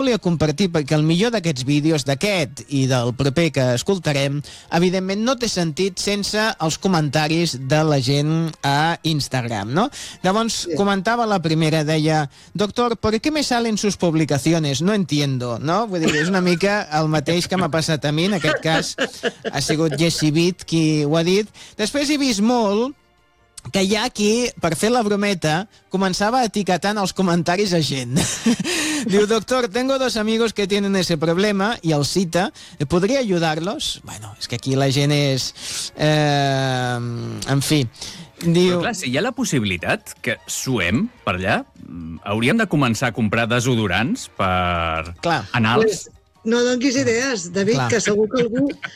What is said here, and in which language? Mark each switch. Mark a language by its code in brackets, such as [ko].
[ca] Volia compartir perquè el millor d'aquests vídeos, d'aquest i del proper que escoltarem, evidentment no té sentit sense els comentaris de la gent a Instagram, no? Llavors, comentava la primera, deia, doctor, [es] ¿por qué me salen sus publicaciones? No entiendo, no? [ca] Vull dir, és una mica el mateix que m'ha passat a mi, en aquest cas ha sigut Jesse Beat qui ho ha dit. Després he vist molt que hi ha qui, per fer la brometa, començava etiquetant els comentaris a gent. [es] Diu, doctor, tengo dos amigos que tienen ese problema, [ca] i el cita, [es] ¿podría ayudarlos? [ca] Bueno, és que aquí la gent és... en fi. Diu... Però clar, si hi ha la possibilitat que suem per allà, hauríem de començar a comprar desodorants per... Clar. Anals. No donis idees, David, clar, que segur que algú...